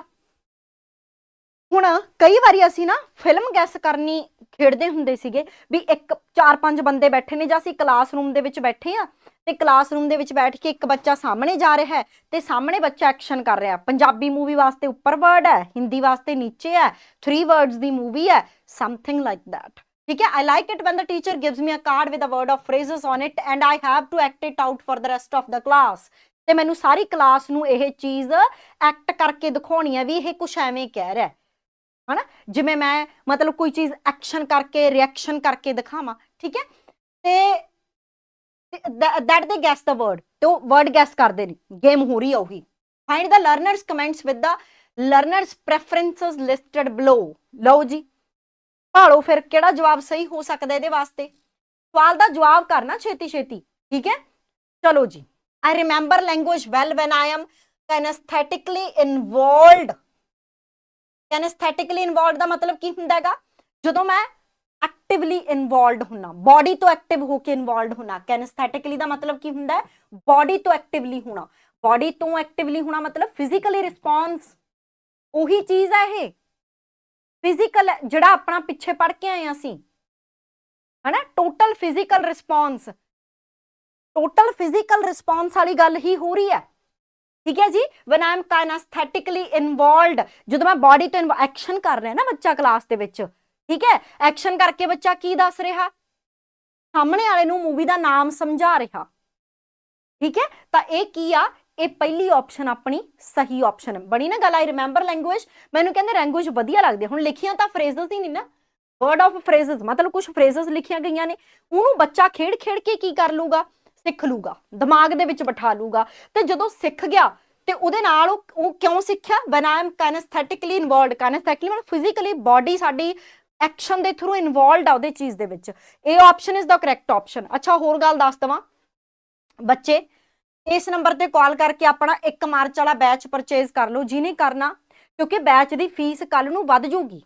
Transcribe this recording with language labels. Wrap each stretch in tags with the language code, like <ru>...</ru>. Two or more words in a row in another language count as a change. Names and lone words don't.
<pa>ਹੁਣ ਕਈ ਵਾਰੀ ਅਸੀਂ ਨਾ ਫਿਲਮ ਗੈਸ ਕਰਨੀ ਖੇਡਦੇ ਹੁੰਦੇ ਸੀਗੇ ਵੀ ਇੱਕ 4-5 ਬੰਦੇ ਬੈਠੇ ਨੇ ਜਾਂ ਅਸੀਂ ਕਲਾਸਰੂਮ ਦੇ ਵਿੱਚ ਬੈਠੇ ਆ ਤੇ ਕਲਾਸਰੂਮ ਦੇ ਵਿੱਚ ਬੈਠ ਕੇ ਇੱਕ ਬੱਚਾ ਸਾਹਮਣੇ ਜਾ ਰਿਹਾ ਹੈ ਤੇ ਸਾਹਮਣੇ ਬੱਚਾ ਐਕਸ਼ਨ ਕਰ ਰਿਹਾ। ਪੰਜਾਬੀ ਮੂਵੀ ਵਾਸਤੇ ਉੱਪਰ ਵਰਡ ਹੈ, ਹਿੰਦੀ ਵਾਸਤੇ ਨੀਚੇ ਹੈ, 3 ਵਰਡਸ ਦੀ ਮੂਵੀ ਹੈ,</pa> <en>something like that.</en> <pa>ਠੀਕ ਹੈ,</pa> <en>I like it when the teacher gives me a card with a word of phrases on it and I have to act it out for the rest of the class।</en> <pa>ਤੇ ਮੈਨੂੰ ਸਾਰੀ ਕਲਾਸ ਨੂੰ ਇਹ ਚੀਜ਼ ਐਕਟ ਕਰਕੇ ਦਿਖਾਉਣੀ ਹੈ ਵੀ ਇਹ ਕੁਛ ਐਵੇਂ ਕਹਿ ਰਿਹਾ ਹੈ ਨਾ, ਜਿਵੇਂ ਮੈਂ ਮਤਲਬ ਕੋਈ ਚੀਜ਼ ਐਕਸ਼ਨ ਕਰਕੇ ਰਿਐਕਸ਼ਨ ਕਰਕੇ ਦਿਖਾਵਾਂ। ਠੀਕ ਹੈ, ਤੇ</pa> <en>that they guess the word,</en> <pa>ਤੇ ਉਹ</pa> <en>word guess</en> <pa>ਕਰਦੇ ਨੇ। ਗੇਮ ਹੋ ਰਹੀ ਹੈ ਉਹੀ।</pa> <en>find the learners comments with the learners preferences listed below।</en> <pa>ਲਓ ਜੀ ਭਾਲੋ ਫਿਰ ਕਿਹੜਾ ਜਵਾਬ ਸਹੀ ਹੋ ਸਕਦਾ ਇਹਦੇ ਵਾਸਤੇ। ਸਵਾਲ ਦਾ ਜਵਾਬ ਕਰਨਾ ਛੇਤੀ ਛੇਤੀ। ਠੀਕ ਹੈ, ਚਲੋ ਜੀ।</pa> <en>I remember language well when I am kinesthetically involved। kinesthetically involved</en> <pa>ਦਾ ਮਤਲਬ ਕੀ ਹੁੰਦਾ ਹੈਗਾ, ਜਦੋਂ ਮੈਂ</pa> <en>actively involved</en> <pa>ਹੁੰਨਾ, ਬੋਡੀ ਤੋਂ ਐਕਟਿਵ ਹੋ ਕੇ ਇਨਵੋਲਵਡ ਹੁੰਨਾ। kinesthetically ਦਾ ਮਤਲਬ ਕੀ ਹੁੰਦਾ ਹੈ, ਬੋਡੀ ਤੋਂ ਐਕਟਿਵਲੀ ਹੋਣਾ। ਬੋਡੀ ਤੋਂ ਐਕਟਿਵਲੀ ਹੋਣਾ ਮਤਲਬ</pa> <en>physically response,</en> <pa>ਉਹੀ ਚੀਜ਼ ਹੈ ਇਹ। ਫਿਜ਼ੀਕਲ ਜਿਹੜਾ ਆਪਣਾ ਪਿੱਛੇ ਪੜ ਕੇ ਆਏ ਅਸੀਂ ਹਨਾ,</pa> <en>total physical response, total physical response</en> <pa>ਵਾਲੀ ਗੱਲ ਹੀ ਹੋ ਰਹੀ ਹੈ। ਠੀਕ ਹੈ ਜੀ,</pa> <en>when I am kinesthetically involved,</en> <pa>ਜਦੋਂ ਮੈਂ ਬੋਡੀ ਤੋਂ ਐਕਸ਼ਨ ਕਰ ਰਿਹਾ ਨਾ ਬੱਚਾ ਕਲਾਸ ਦੇ ਵਿੱਚ। ਠੀਕ ਹੈ, ਐਕਸ਼ਨ ਕਰਕੇ ਬੱਚਾ ਕੀ ਦੱਸ ਰਿਹਾ, ਸਾਹਮਣੇ ਵਾਲੇ ਨੂੰ ਮੂਵੀ ਦਾ ਨਾਮ ਸਮਝਾ ਰਿਹਾ। ਠੀਕ ਹੈ, ਤਾਂ ਇਹ ਕੀ ਆ, ਇਹ ਪਹਿਲੀ ਆਪਸ਼ਨ ਆਪਣੀ ਸਹੀ ਆਪਸ਼ਨ ਬਣੀ ਨਾ ਗੱਲ।</pa> <en>I remember language,</en> <pa>ਮੈਨੂੰ ਕਹਿੰਦੇ ਲੈਂਗੁਏਜ ਵਧੀਆ ਲੱਗਦੀ। ਹੁਣ ਲਿਖੀਆਂ ਤਾਂ ਫਰੇਜ਼ਸ ਹੀ ਨਹੀਂ ਨਾ,</pa> <en>word of phrases</en> <pa>ਮਤਲਬ ਕੁਝ ਫਰੇਜ਼ਸ ਲਿਖੀਆਂ ਗਈਆਂ ਨੇ, ਉਹਨੂੰ ਬੱਚਾ ਖੇਡ ਖੇਡ ਕੇ ਕੀ ਕਰ ਲੂਗਾ, ਸਿੱਖ ਲੂਗਾ, ਦਿਮਾਗ ਦੇ ਵਿੱਚ ਬਿਠਾ ਲੂਗਾ। ਤੇ ਜਦੋਂ ਸਿੱਖ ਗਿਆ ਤੇ ਉਹਦੇ ਨਾਲ ਉਹ ਕਿਉਂ ਸਿੱਖਿਆ,</pa> <en>when I am kinesthetically involved।</en> <pa>kinesthetically ਮਤਲਬ</pa> <en>physically body</en> <pa>ਸਾਡੀ ਐਕਸ਼ਨ ਦੇ ਥਰੂ ਇਨਵੋਲਵਡ ਆ ਉਹਦੇ ਚੀਜ਼ ਦੇ ਵਿੱਚ।</pa> <en>ਇਹ option is the correct option.</en> <pa>ਅੱਛਾ ਹੋਰ ਗੱਲ ਦੱਸ ਦਵਾਂ ਬੱਚੇ, ਇਸ ਨੰਬਰ ਤੇ ਕਾਲ ਕਰਕੇ ਆਪਣਾ 1 ਮਾਰਚ ਵਾਲਾ ਬੈਚ ਪਰਚੇਜ਼ ਕਰ ਲਓ ਜਿਹਨੇ ਕਰਨਾ, ਕਿਉਂਕਿ ਬੈਚ ਦੀ ਫੀਸ ਕੱਲ ਨੂੰ ਵੱਧ ਜੂਗੀ।</pa>